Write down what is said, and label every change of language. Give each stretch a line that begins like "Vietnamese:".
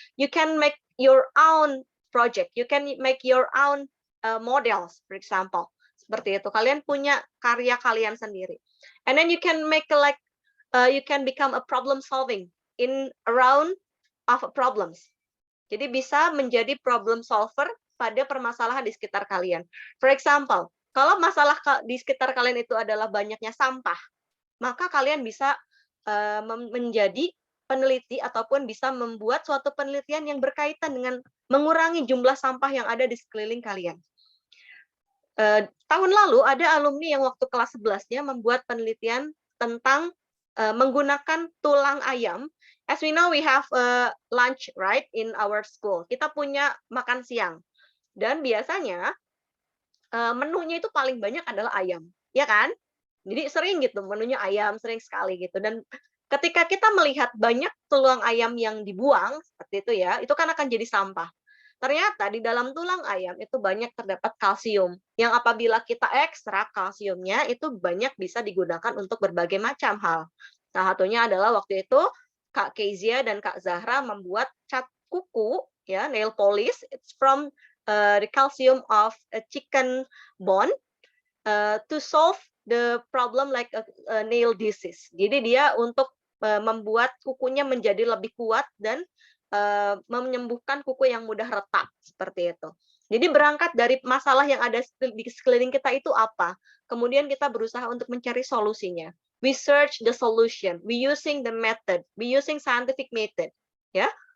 English: You can make your own project. You can make your own models, for example.
Indonesian: Seperti itu. Kalian punya karya kalian sendiri.
English: And then you can make you can become a problem solving in around of problems.
Indonesian: Jadi bisa menjadi problem solver pada permasalahan di sekitar kalian.
English: For example,
Indonesian: kalau masalah di sekitar kalian itu adalah banyaknya sampah, maka kalian bisa menjadi peneliti ataupun bisa membuat suatu penelitian yang berkaitan dengan mengurangi jumlah sampah yang ada di sekeliling kalian. Tahun lalu ada alumni yang waktu kelas 11-nya membuat penelitian tentang menggunakan tulang ayam.
English: As we know, we have lunch, right, in our school.
Indonesian: Kita punya makan siang. Dan biasanya menunya itu paling banyak adalah ayam, ya kan? Jadi sering gitu menunya ayam, sering sekali gitu. Dan ketika kita melihat banyak tulang ayam yang dibuang seperti itu ya, itu kan akan jadi sampah. Ternyata di dalam tulang ayam itu banyak terdapat kalsium yang apabila kita ekstrak kalsiumnya itu banyak bisa digunakan untuk berbagai macam hal. Salah satunya adalah waktu itu Kak Kezia dan Kak Zahra membuat cat kuku, ya, nail polish.
English: It's from the calcium of a chicken bone to solve the problem like a nail disease.
Indonesian: Jadi dia untuk membuat kukunya menjadi lebih kuat dan menyembuhkan kuku yang mudah retak seperti itu. Jadi berangkat dari masalah yang ada di sekeliling kita itu apa, kemudian kita berusaha untuk mencari solusinya.
English: We search the solution, we using the method, we using scientific method, ya.